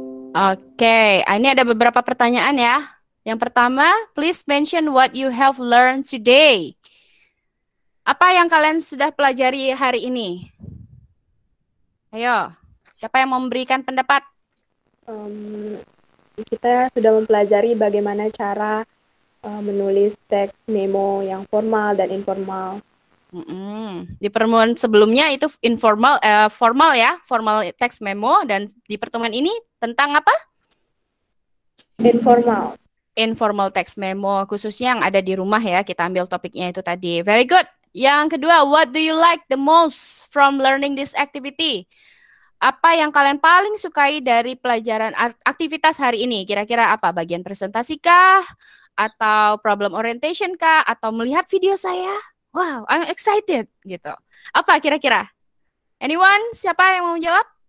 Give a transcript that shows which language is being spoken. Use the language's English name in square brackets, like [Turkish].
[Indonesian] Oke, ini ada beberapa pertanyaan ya. Yang pertama, [English] please mention what you have learned today. [Indonesian] Apa yang kalian sudah pelajari hari ini? Ayo, siapa yang mau memberikan pendapat? Kita sudah mempelajari bagaimana cara menulis teks memo yang formal dan informal. Di pertemuan sebelumnya itu informal, formal ya, formal teks memo, dan di pertemuan ini tentang apa? Informal. Informal teks memo, khususnya yang ada di rumah ya, kita ambil topiknya itu tadi. [English] Very good. [Indonesian] Yang kedua, [English] what do you like the most from learning this activity? [Indonesian] Apa yang kalian paling sukai dari pelajaran aktivitas hari ini? Kira-kira apa? Bagian presentasi kah? Atau [English] problem orientation [Indonesian] kah? Atau melihat video saya? Wow, [English] I'm excited [Indonesian] gitu. Apa kira-kira? Anyone? Siapa yang mau jawab?